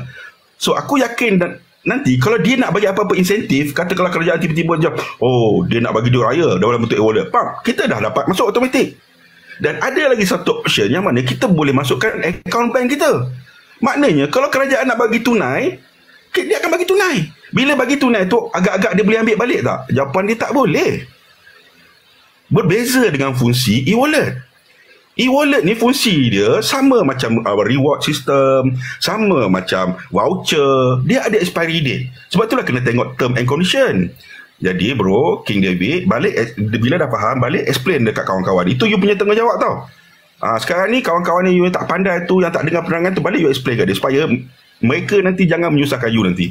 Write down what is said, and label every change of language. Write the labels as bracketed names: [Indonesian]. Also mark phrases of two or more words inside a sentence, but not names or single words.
[Malay] So aku yakin nanti kalau dia nak bagi apa-apa insentif, katakanlah kerajaan tiba-tiba macam, dia nak bagi duit raya dalam bentuk e-wallet, kita dah dapat masuk automatik. Dan ada lagi satu option yang mana kita boleh masukkan akaun bank kita. Maknanya kalau kerajaan nak bagi tunai, dia akan bagi tunai. Bila bagi tunai tu, agak-agak dia boleh ambil balik tak? Jawapan dia tak boleh. Berbeza dengan fungsi e-wallet. E-wallet ni fungsi dia sama macam [English] reward system, [Malay] sama macam voucher. Dia ada [English] expiry date. [Malay] Sebab itulah kena tengok [English] term and condition. [Malay] Jadi bro, King David, balik bila dah faham, balik explain dekat kawan-kawan. Itu you punya tanggungjawab tau. Sekarang ni kawan-kawan ni you yang tak pandai tu, yang tak dengar penerangan tu, balik you explain kat dia supaya mereka nanti jangan menyusahkan you nanti.